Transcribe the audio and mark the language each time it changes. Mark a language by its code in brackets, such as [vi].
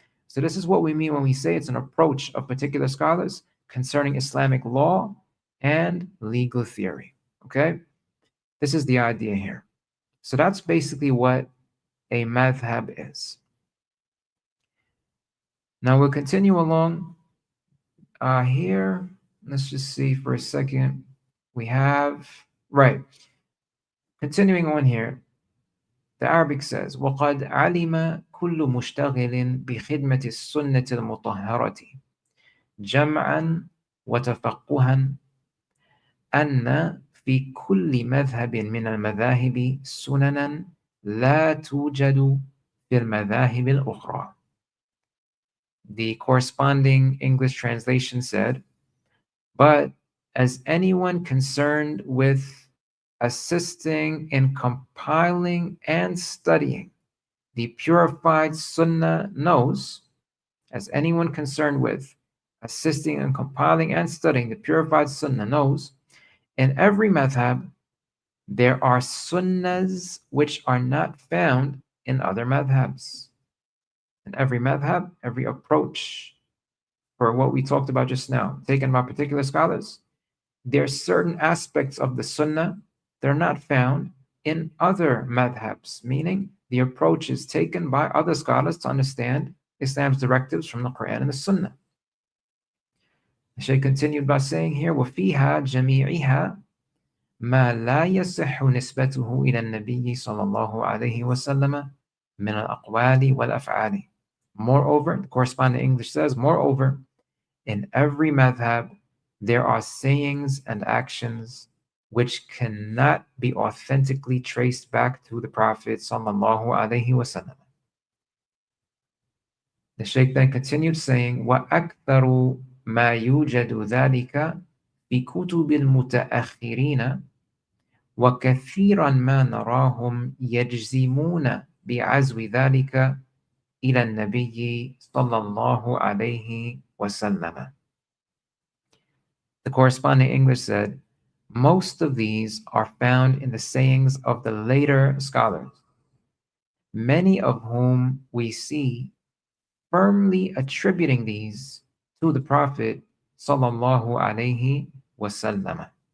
[en] So this is what we mean when we say it's an approach of particular scholars concerning Islamic law and legal theory. Okay? This is the idea here. So that's basically what a madhab is. Now we'll continue along here. Let's just see for a second. We have, right. Continuing on here, the Arabic says, [ar] وَقَدْ عَلِمَ كُلُّ مُشْتَغِلٍ بِخِدْمَةِ السُنَّةِ الْمُطَهَّرَةِ جَمْعًا وَتَفَقُّهًا أن في كل مذهب من المذاهب سننا لا توجد في المذاهب الأخرى. [en] The corresponding English translation said, but as anyone concerned with assisting in compiling and studying the purified Sunnah knows, as anyone concerned with assisting in compiling and studying the purified Sunnah knows, in every madhab, there are Sunnahs which are not found in other madhabs. In every madhab, every approach for what we talked about just now, taken by particular scholars, there are certain aspects of the Sunnah that are not found in other madhabs, meaning the approaches taken by other scholars to understand Islam's directives from the Quran and the Sunnah. The Shaykh continued by saying here, [ar] وَفِيهَا جَمِيعِهَا مَا لَا يَصِحُّ نِسْبَتُهُ إِلَى النَّبِيِّ صلى الله عليه وسلم من الأقوال والأفعال. [en] Moreover, the corresponding English says, moreover, in every madhab, there are sayings and actions which cannot be authentically traced back to the Prophet sallallahu alaihi wasallam. The Shaykh then continued saying, [ar] وَأَكْثَرُ مَا يُوجَدُ ذَلِكَ في كتب المتأخرين وكثيرا ما نراهم يجزمون بعزو ذلك إلى النبي صلى الله عليه وسلم. [en] The corresponding English said, most of these are found in the sayings of the later scholars, many of whom we see firmly attributing these to the Prophet sallallahu alayhi wasallam.